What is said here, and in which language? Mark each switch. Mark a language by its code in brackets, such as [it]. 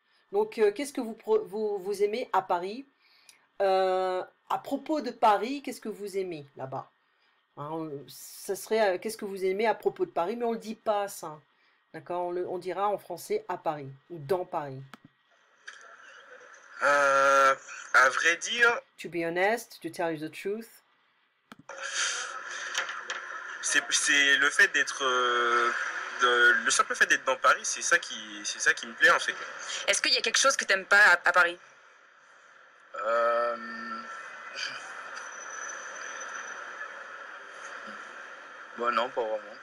[fr] Donc, qu'est-ce que vous aimez à Paris? À propos de Paris, qu'est-ce que vous aimez là-bas? Hein, ça serait qu'est-ce que vous aimez à propos de Paris, mais on ne le dit pas ça. D'accord? On dira en français à Paris ou dans Paris. À vrai dire, [en] To be honest, to tell you the truth. [fr] c'est le fait d'être. Le simple fait d'être dans Paris, c'est ça qui me plaît en fait. Est-ce qu'il y a quelque chose que t'aimes pas à Paris? Euh, Bon, non, pas vraiment.